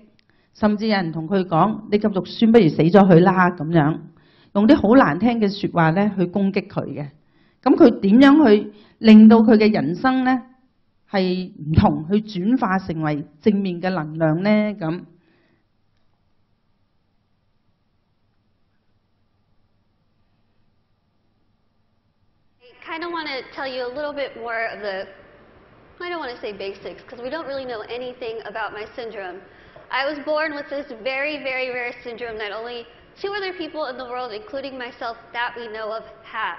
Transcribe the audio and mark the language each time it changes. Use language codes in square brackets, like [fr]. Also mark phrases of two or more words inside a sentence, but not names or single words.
[yue] 甚至有人同佢講：你咁肉酸，不如死咗佢啦！咁樣用啲好難聽嘅説話咧去攻擊佢嘅。咁佢點樣去令到佢嘅人生咧係唔同，去轉化成為正面嘅能量咧？咁 [en] I kind of want to tell you a little bit more of the, I don't want to say basics, because we don't really know anything about my syndrome. I was born with this very, very rare syndrome that only 2 other people in the world, including myself, that we know of, have.